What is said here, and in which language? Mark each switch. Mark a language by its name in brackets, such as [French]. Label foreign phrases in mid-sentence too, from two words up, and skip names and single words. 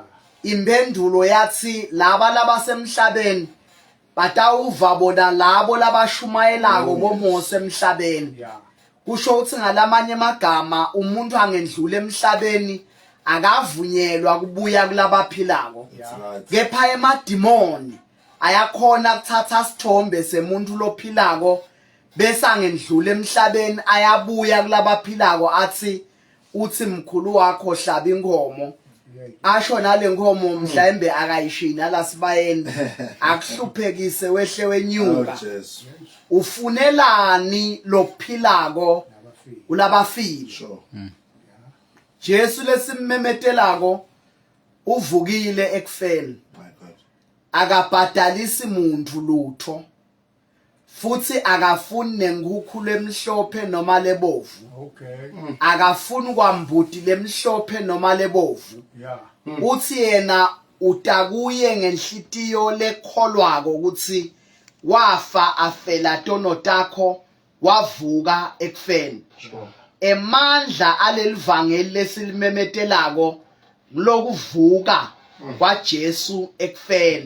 [Swati] Impendulo yathi laba labasemhlabeni batawuva bona labo labashumayelako boMose emhlabeni. [English] Yeah. [Swati] Kusho ukuthi ngalamanye amagama umuntu angendlula emhlabeni akavunyelwa kubuya kulabaphilako. [English] That's right. [Swati] Kepha emadimoni ayakhona kuthatha sithombe semuntu lophilako bese angendlula emhlabeni ayabuya kulabaphilako athi uthi mkhulu wakho hlaba inkomo. Asho nale nkomo mhlambe akayishina la sibayeni akuhluphekise wehle Oh, wenyuka. Jesus. Ufunelani lokuphilako kulabafile. [English] Sure. [Swati] Jesu lesimmemetelako uvukile ekufeni. [English] My God. [Swati] Akabhadalisi muntu lutho futhi akafuni nenkukhu lemhlophe noma lebovu. [English] Okay. [Swati] Akafuni kwambuti lemhlophe noma lebovu. [English] Yeah. [Swati] Uthi yena utakuye ngenhlitiyo lekholwako ukuthi wafa afela tono takho wavuka ekufeni. Emandla alelivangeli lesilimemetelako lokuvuka kwaJesu ekufeni.